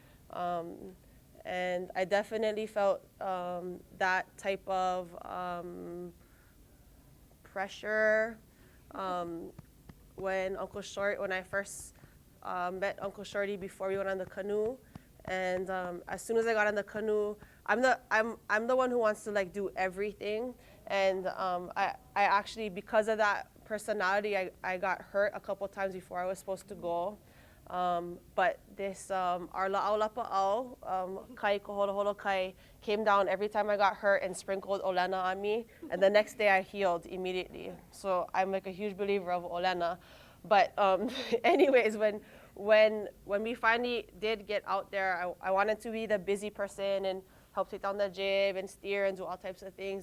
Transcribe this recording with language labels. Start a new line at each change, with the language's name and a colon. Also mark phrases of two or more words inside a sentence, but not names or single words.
English: And I definitely felt that type of pressure when when I first met Uncle Shorty before we went on the canoe. And as soon as I got on the canoe, I'm the one who wants to like do everything. And I actually, because of that personality, I got hurt a couple times before I was supposed to go. But this our la'aulapa'au, kai koholoholo kai, came down every time I got hurt and sprinkled olena on me. And the next day I healed immediately. So I'm like a huge believer of olena. But anyways, when we finally did get out there, I wanted to be the busy person and help take down the jib and steer and do all types of things.